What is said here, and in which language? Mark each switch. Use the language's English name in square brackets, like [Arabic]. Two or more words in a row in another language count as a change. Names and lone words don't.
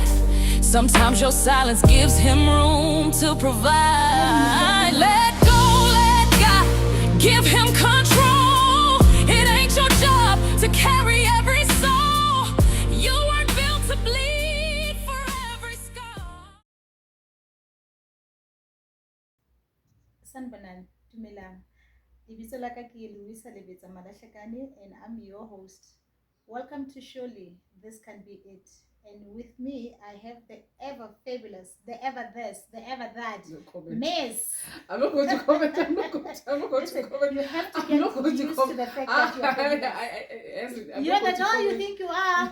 [English] Sometimes your silence gives him room to provide. Let go, let God give him control. It ain't your job to carry every soul. You weren't built to bleed for every scar. Sanbanan, Tumilang. [Southern Sotho] Lebitso la ka ke Louisa Lebetsa Malahlekane, [English] and I'm your host. Welcome to Surely This Can Be It. And with me, I have the ever fabulous, the ever this, the ever that, Miss. I'm not going to comment. I'm not going Listen, to comment. you have to I'm get not going used to to the fact that you are fabulous. You're the doll you think you are.